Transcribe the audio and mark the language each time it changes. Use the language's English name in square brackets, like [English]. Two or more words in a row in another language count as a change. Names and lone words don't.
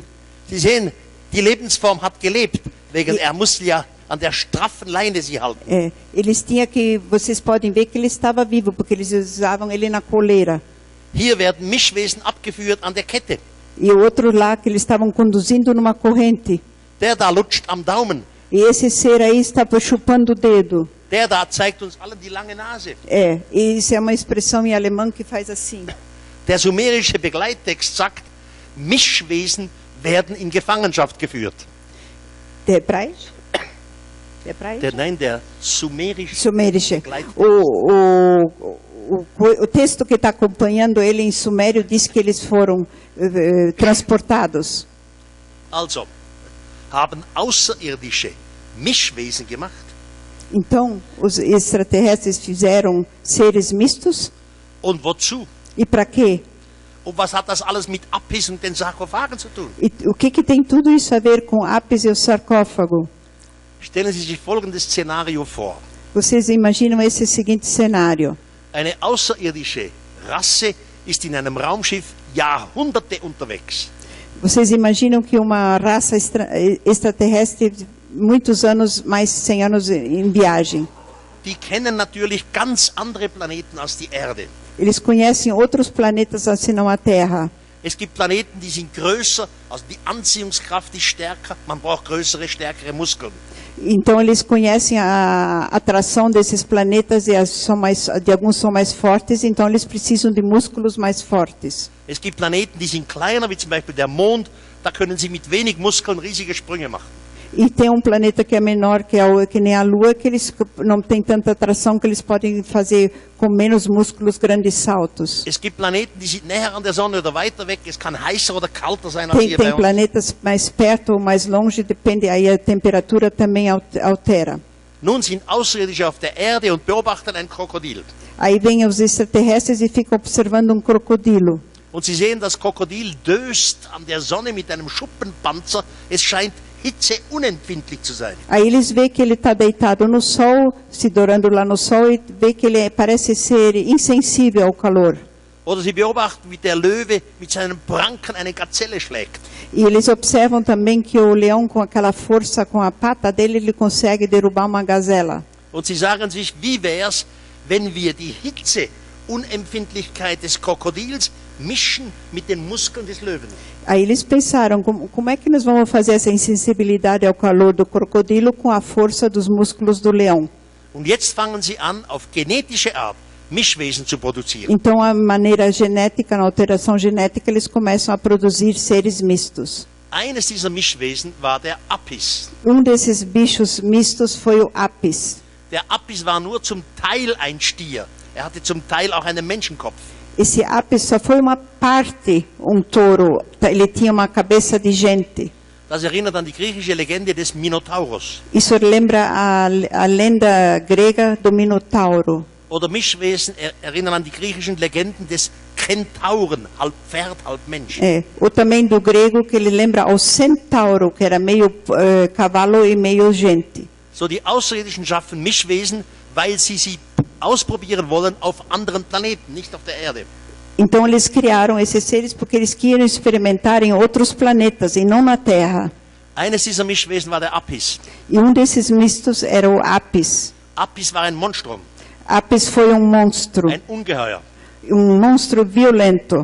[German] Sie sehen, die Lebensform hat gelebt, wegen er musste ja an der straffen Leine sie halten. [Portuguese] Eles tinham que, vocês podem ver que ele estava vivo, porque eles usavam ele na coleira. [German] Hier werden Mischwesen abgeführt an der Kette. [Portuguese] E o outro lá que eles estavam conduzindo numa corrente. [German] Der da lutscht am Daumen. [Portuguese] E esse ser aí estava chupando o dedo. [German] Der da zeigt uns allen die lange Nase. [Portuguese] E isso é uma expressão em alemão que faz assim. [German] Der sumerische Begleittext sagt, Mischwesen werden in Gefangenschaft geführt. Der hebraisch? Der sumerische Sumerische. Begleittext. [Portuguese] O texto que está acompanhando ele em sumério diz que eles foram transportados. [German] Also, haben Außerirdische Mischwesen gemacht. [Portuguese] Então, os extraterrestres fizeram seres mistos? [German] Und wozu? [Portuguese] E para quê? [German] Und was hat das alles mit Apis und den Sarkophagen zu tun? [Portuguese] E o que tem tudo isso a ver com Apis e o sarcófago? [German] Stellen Sie sich folgendes Szenario vor. [Portuguese] Vocês imaginam esse seguinte cenário. [German] Eine außerirdische Rasse ist in einem Raumschiff Jahrhunderte unterwegs. [Portuguese] Vocês imaginam que uma raça extraterrestre, muitos anos, mais 100 anos em viagem. [German] die kennen natürlich ganz andere Planeten als die Erde. [Portuguese] Eles conhecem outros planetas assim não a Terra. [German] Es gibt Planeten, die sind größer, also die Anziehungskraft ist stärker, man braucht größere, stärkere Muskeln. [Portuguese] Então eles conhecem a atração desses planetas e de alguns são mais fortes, então eles precisam de músculos mais fortes. [German] Es gibt Planeten, die sind kleiner, wie zum Beispiel der Mond, da können sie mit wenig Muskeln riesige Sprünge machen. [Portuguese] E tem um planeta que é menor, que nem a Lua, que eles não têm tanta atração, que eles podem fazer com menos músculos grandes saltos. [German] Es gibt Planeten, die sind näher an der Sonne oder weiter weg, es kann heißer oder kalter sein als hier bei [Portuguese] Tem [German] uns. [Portuguese] planetas mais perto ou mais longe, depende, aí a temperatura também altera. [German] Nun sind Außerirdische auf der Erde und beobachten ein Krokodil. [Portuguese] Aí vêm os extraterrestres e ficam observando um crocodilo. [German] Und sie sehen, das Krokodil döst an der Sonne mit einem Schuppenpanzer. Es scheint hitzeunempfindlich zu sein. [Portuguese] Aí eles veem que ele está deitado no sol, se dourando lá no sol, e vê que ele parece ser insensível ao calor. [German] Oder sie beobachten, wie der Löwe mit seinen Pranken eine Gazelle schlägt. [Portuguese] E eles observam também que o leão, com aquela força, com a pata dele, ele consegue derrubar uma gazela. [German] Und sie sagen sich, wie wär's, wenn wir die Hitzeunempfindlichkeit des Krokodils mischen mit den Muskeln des Löwen? [Portuguese] Aí eles pensaram, como é que nós vamos fazer essa insensibilidade ao calor do crocodilo com a força dos músculos do leão? [German] Und jetzt fangen sie an, auf genetische Art Mischwesen zu produzieren. [Portuguese] Então, a maneira genética, na alteração genética, eles começam a produzir seres mistos. [German] Eines dieser Mischwesen war der Apis. [Portuguese] Desses bichos mistos foi o Apis. [German] Der Apis war nur zum Teil ein Stier. Er hatte zum Teil auch einen Menschenkopf. [Portuguese] Esse Apis só foi uma parte, touro. Ele tinha uma cabeça de gente. [German] Das erinnert an die griechische Legende des Minotauros. [Portuguese] Isso lembra a lenda grega do Minotauro. [German] Oder Mischwesen erinnern an die griechischen Legenden des Kentauren, halb Pferd, halb Mensch. [Portuguese] Ou também do grego, que ele lembra ao centauro, que era meio cavalo e meio gente. [German] So, die Außerirdischen schaffen Mischwesen, weil sie ausprobieren wollen auf anderen Planeten, nicht auf der Erde. [Portuguese] Então eles criaram esses seres porque eles queriam experimentar em outros planetas e não na Terra. [German] Eines dieser Mischwesen war der Apis. [Portuguese] E desses mistos era o Apis. [German] Apis war ein Monstrum, [Portuguese] Apis foi monstro, [German] ein Ungeheuer. [Portuguese] Monstro violento.